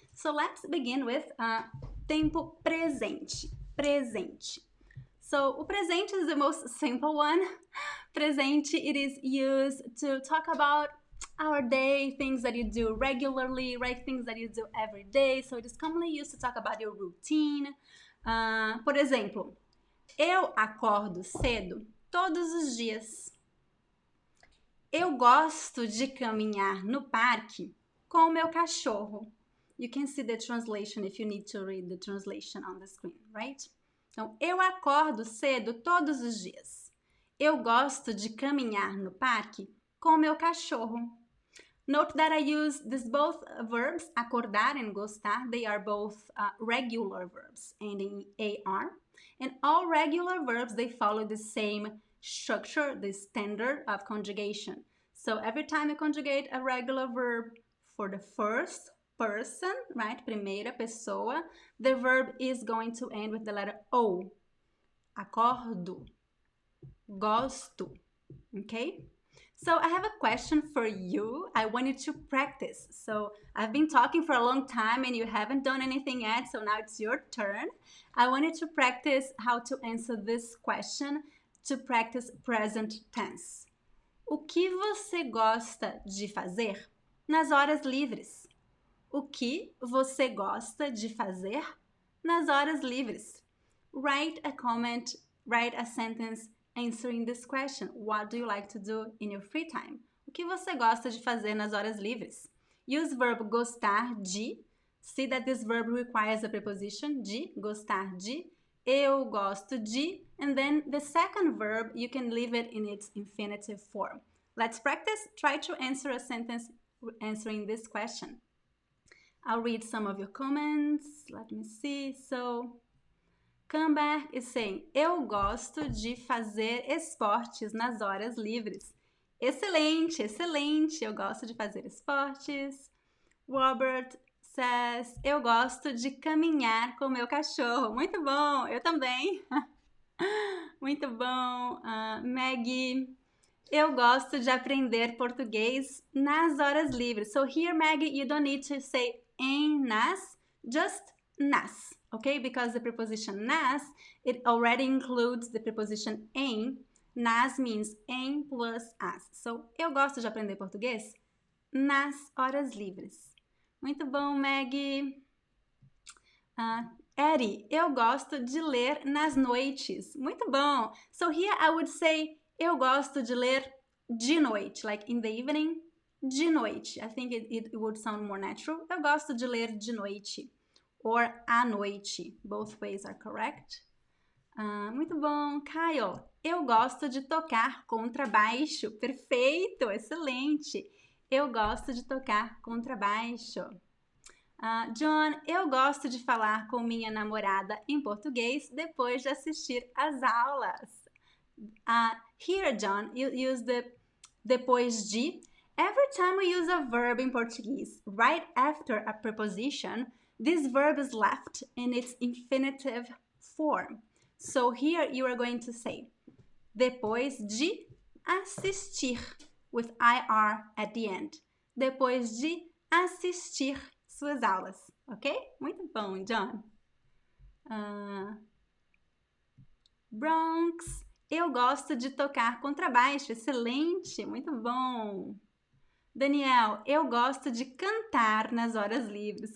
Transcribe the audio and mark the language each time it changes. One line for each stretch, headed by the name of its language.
English: So let's begin with
Portuguese: tempo presente, presente.
English: So
Portuguese: o presente
English: is the most simple one.
Portuguese: Presente,
English: it is used to talk about our day, things that you do regularly, right? Things that you do every day. So it is commonly used to talk about your routine.
Portuguese: Por exemplo, eu acordo cedo todos os dias. Eu gosto de caminhar no parque com o meu cachorro.
English: You can see the translation if you need to read the translation on the screen, right?
Portuguese: Então, eu acordo cedo todos os dias. Eu gosto de caminhar no parque com o meu cachorro.
English: Note that I use these both verbs, acordar and gostar. They are both regular verbs ending AR. And all regular verbs, they follow the same structure, the standard of conjugation. So every time you conjugate a regular verb for the first person, right,
Portuguese: primeira pessoa,
English: the verb is going to end with the letter O.
Portuguese: Acordo, gosto, okay?
English: So I have a question for you. I want you to practice. So I've been talking for a long time and you haven't done anything yet, so now it's your turn. I want you to practice how to answer this question, to practice present tense.
Portuguese: O que você gosta de fazer nas horas livres? O que você gosta de fazer nas horas livres?
English: Write a comment, write a sentence answering this question. What do you like to do in your free time?
Portuguese: O que você gosta de fazer nas horas livres?
English: Use verb
Portuguese: gostar de.
English: See that this verb requires a preposition, de, gostar de.
Portuguese: Eu gosto de.
English: And then the second verb, you can leave it in its infinitive form. Let's practice. Try to answer a sentence answering this question. I'll read some of your comments. Let me see. So, Camber is saying,
Portuguese: eu gosto de fazer esportes nas horas livres. Excelente, excelente. Eu gosto de fazer esportes.
English: Robert says,
Portuguese: eu gosto de caminhar com meu cachorro. Muito bom, eu também. Muito bom. Maggie, eu gosto de aprender português nas horas livres.
English: So here, Maggie, you don't need to say em, nas, just nas, okay? Because the preposition nas, it already includes the preposition em. Nas means em plus as.
Portuguese: So, eu gosto de aprender português nas horas livres. Muito bom, Maggie. Eddie, eu gosto de ler nas noites. Muito bom.
English: So here I would say,
Portuguese: eu gosto de ler de noite,
English: like in the evening,
Portuguese: de noite.
English: I think it would sound more natural.
Portuguese: Eu gosto de ler de noite. Or à noite.
English: Both ways are correct.
Portuguese: Muito bom. Kyle, eu gosto de tocar contrabaixo. Perfeito, excelente. Eu gosto de tocar contrabaixo. John, eu gosto de falar com minha namorada em português depois de assistir às aulas.
English: Here, John, you use the
Portuguese: depois de.
English: Every time we use a verb in Portuguese, right after a preposition, this verb is left in its infinitive form. So here you are going to say,
Portuguese: depois de assistir,
English: with IR at the end.
Portuguese: Depois de assistir suas aulas, ok? Muito bom, John. Bronx, eu gosto de tocar contrabaixo. Excelente, muito bom. Daniel, eu gosto de cantar nas horas livres.